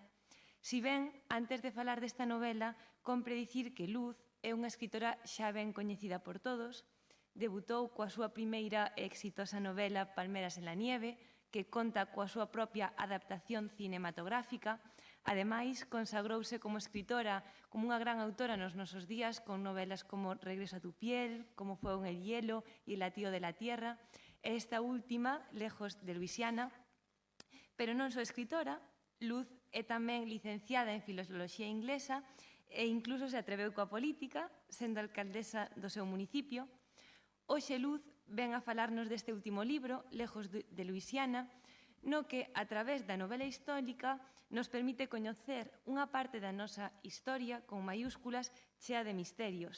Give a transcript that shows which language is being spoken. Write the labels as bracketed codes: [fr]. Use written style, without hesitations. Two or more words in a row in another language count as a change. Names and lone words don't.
[gl] Si ben, antes de falar desta novela, compre dicir que Luz é unha escritora xa ben coñecida por todos. Debutou coa súa primeira e exitosa novela Palmeras en la nieve, que conta coa súa propia adaptación cinematográfica. Ademais, consagrouse como escritora, como unha gran autora nos nosos días, con novelas como Regreso a tu piel, Como fuego en el hielo e El latido de la tierra. E esta última, Lejos de Luisiana. Pero non só escritora, Luz é tamén licenciada en Filoloxía Inglesa e incluso se atreveu coa política, sendo alcaldesa do seu municipio. Hoxe Luz ven a falarnos deste último libro, Lejos de Luisiana, no que, a través da novela histórica, nos permite coñecer unha parte da nosa historia, con maiúsculas, chea de misterios.